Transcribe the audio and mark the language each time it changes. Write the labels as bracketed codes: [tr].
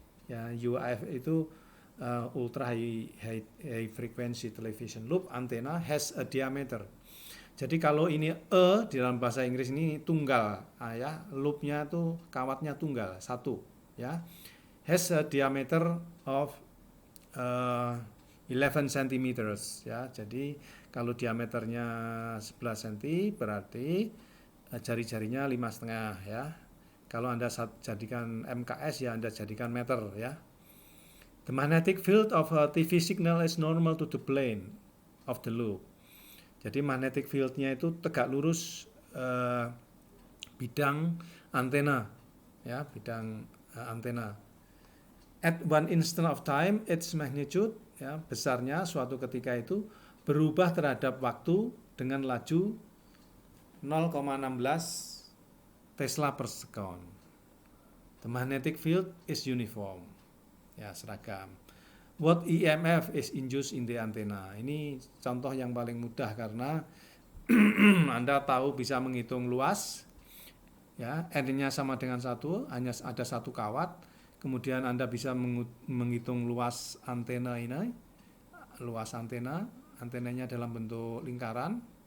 [id] Ya, UHF itu ultra high frequency television loop antenna has a diameter. Jadi kalau ini di dalam bahasa Inggris ini tunggal, ya, loopnya itu kawatnya tunggal satu, ya, [en] has a diameter of 11 centimeters, [id] ya. Jadi kalau diameternya 11 cm berarti jari-jarinya 5,5 ya. Kalau Anda jadikan MKS ya Anda jadikan meter ya. [en] The magnetic field of a TV signal is normal to the plane of the loop. [id] Jadi magnetic fieldnya itu tegak lurus bidang antena ya, bidang antena. [en] At one instant of time, its magnitude [id] ya, besarnya suatu ketika itu berubah terhadap waktu dengan laju 0,16 Tesla per second. [en] The magnetic field is uniform. Ya, seragam. What EMF is induced in the antenna. [id] Ini contoh yang paling mudah karena Anda tahu bisa menghitung luas. Ya, N-nya sama dengan 1, hanya ada satu kawat. Kemudian Anda bisa menghitung luas antena ini. Luas antena, antenanya dalam bentuk lingkaran.